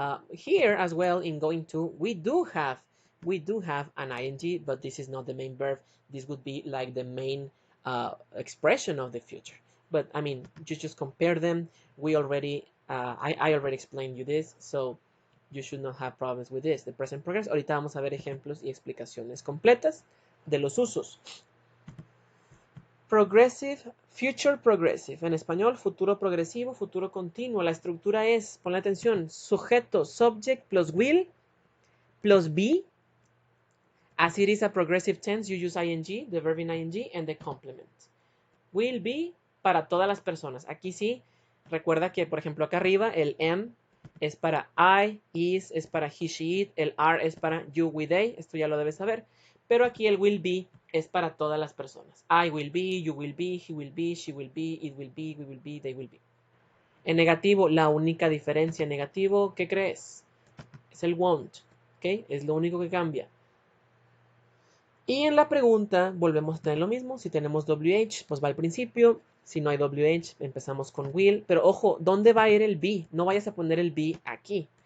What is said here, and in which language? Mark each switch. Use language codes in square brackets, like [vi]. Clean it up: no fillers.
[en] Here as well in going to, we do have an ing, but this is not the main verb. This would be like the main expression of the future. But I mean, you just compare them. We already, I already explained you this, so you should not have problems with this. The present progressive. [es] Ahorita vamos a ver ejemplos y explicaciones completas de los usos. [en] Progressive, future progressive. [es] En español, futuro progresivo, futuro continuo. La estructura es, ponle atención, sujeto, [en] subject plus will plus be. As it is a progressive tense, you use ing, the verb in ing, and the complement. [es] Will be para todas las personas. Aquí sí, recuerda que, por ejemplo, acá arriba, el am es para I, is es para he, she, it, el are es para you, we, they. Esto ya lo debes saber. Pero aquí el will be es para todas las personas. [en] I will be, you will be, he will be, she will be, it will be, we will be, they will be. [es] En negativo, la única diferencia en negativo, ¿qué crees? Es el won't, ¿ok? Es lo único que cambia. Y en la pregunta volvemos a tener lo mismo. Si tenemos WH, pues va al principio. Si no hay WH, empezamos con will. Pero ojo, ¿dónde va a ir el be? No vayas a poner el be aquí.